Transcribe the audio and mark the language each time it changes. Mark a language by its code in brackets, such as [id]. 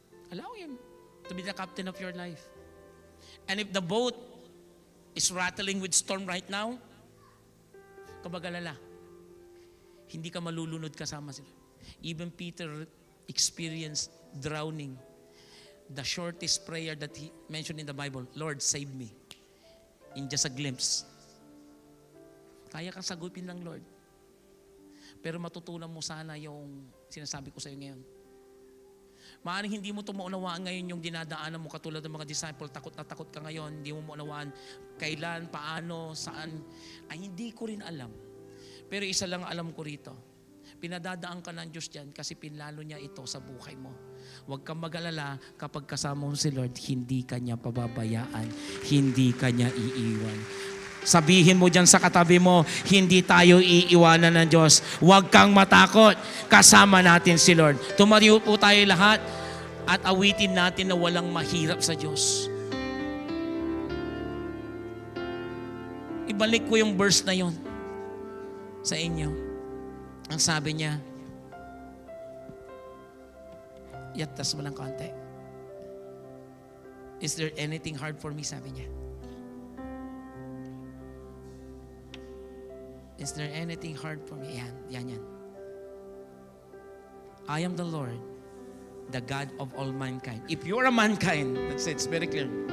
[en] Allow Him to be the captain of your life. And if the boat is rattling with storm right now, [tl] kabagalala, hindi ka malulunod kasama sila. [en] Even Peter experienced drowning. The shortest prayer that he mentioned in the Bible, Lord, save me. In just a glimpse. [tl] Kaya kang sagupin ng Lord. Pero matutunan mo sana yung sinasabi ko sa iyo ngayon. Maaaring hindi mo ito maunawaan ngayon yung dinadaanan mo katulad ng mga disciple. Takot na takot ka ngayon. Hindi mo maunawaan kailan, paano, saan. Ay, hindi ko rin alam. Pero isa lang alam ko rito. Pinadadaan ka ng Diyos dyan kasi pinlalo niya ito sa buhay mo. Huwag kang mag-alala kapag kasama mo si Lord, hindi ka niya pababayaan. Hindi ka niya iiwan. Sabihin mo dyan sa katabi mo, hindi tayo iiwanan ng Diyos. Huwag kang matakot. Kasama natin si Lord. Tumayo po tayo lahat at awitin natin na walang mahirap sa Diyos. Ibalik ko yung verse na yon sa inyo. Ang sabi niya, yatas mo ng konti. [en] Is there anything hard for me? [tl] Sabi niya. [en] Is there anything hard for me? Yan. I am the Lord, the God of all mankind. If you are a mankind, that's it, it's very clear.